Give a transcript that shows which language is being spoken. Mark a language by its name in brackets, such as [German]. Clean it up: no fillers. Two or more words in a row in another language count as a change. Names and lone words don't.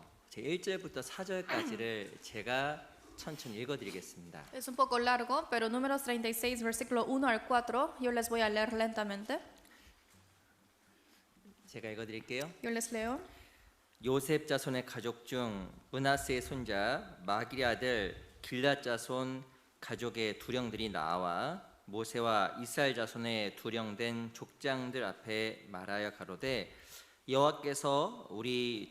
[Korean] 제 1절부터 4절까지를 제가 천천히 읽어드리겠습니다. [Spanish] Es un poco largo, pero números 36, versículo 1 al 4, yo les voy a leer lentamente. [Korean] 제가 읽어드릴게요. [Spanish] Yo les leo. [Korean] 요셉 자손의 가족 중 므낫세의 손자 마길의 아들 길앗 자손 가족의 두령들이 나와 모세와 이스라엘 자손의 두령된 족장들 앞에 말하여 가로되 여호와께서 우리